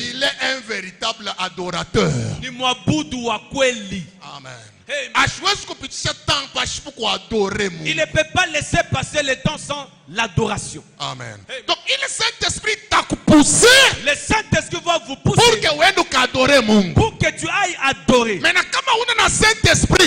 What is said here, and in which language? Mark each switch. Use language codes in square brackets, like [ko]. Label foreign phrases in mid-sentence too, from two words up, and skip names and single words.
[fr] il est un véritable adorateur. [sw] Ni mwabudu wa kweli. Amen. [fr] Hey, il ne peut pas laisser passer le temps sans l'adoration. Amen. Hey, donc il le Saint-Esprit t'a poussé. Le Saint-Esprit va vous pousser pour que tu ailles adorer. Mais Saint-Esprit,